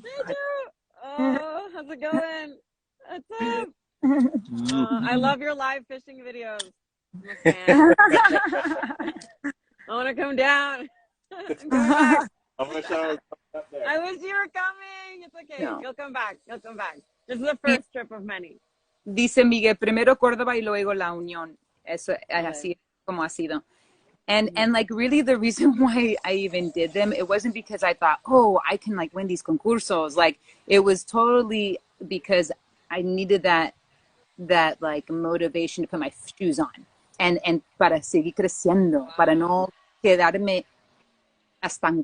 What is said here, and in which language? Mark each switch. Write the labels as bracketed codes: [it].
[en] Hey Joe. Oh, how's it going? What's up? I love your live fishing videos. I'm a fan. I want to come down. I'm coming back. I wish I was up there. I wish you were coming. It's okay. No. You'll come back. You'll come back. This is the first trip of many. [es] Dice Miguel, primero Córdoba y luego La Unión. Eso es así como ha sido. [en] And like really the reason why I even did them, it wasn't because I thought, oh, I can like win these concursos. Like it was totally because I needed that like motivation to put my shoes on and [es] para seguir creciendo, para no quedarme estancada.